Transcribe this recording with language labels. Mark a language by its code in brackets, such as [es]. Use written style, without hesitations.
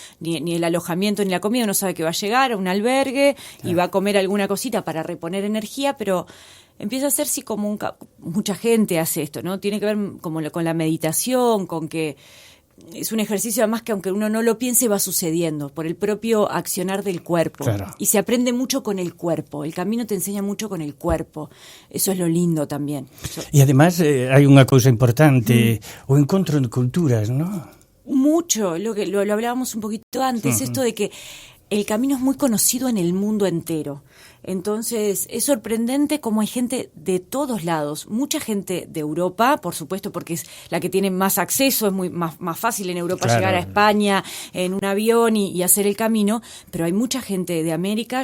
[es] Ni el alojamiento ni la comida, uno sabe que va a llegar a un albergue y va a comer alguna cosita para reponer energía, pero empieza a hacerse como mucha gente hace esto, ¿no? Tiene que ver como con la meditación, con que es un ejercicio además que aunque uno no lo piense va sucediendo por el propio accionar del cuerpo. Claro. Y se aprende mucho con el cuerpo. El camino te enseña mucho con el cuerpo. Eso es lo lindo también. [gl] E además hai unha cousa importante, o encontro de culturas, ¿no? [es] Mucho, lo hablábamos un poquito antes, esto de que el camino es muy conocido en el mundo entero. Entonces, es sorprendente cómo hay gente de todos lados, mucha gente de Europa, por supuesto, porque es la que tiene más acceso, es más fácil en Europa llegar a España en un avión y hacer el camino, pero hay mucha gente de América.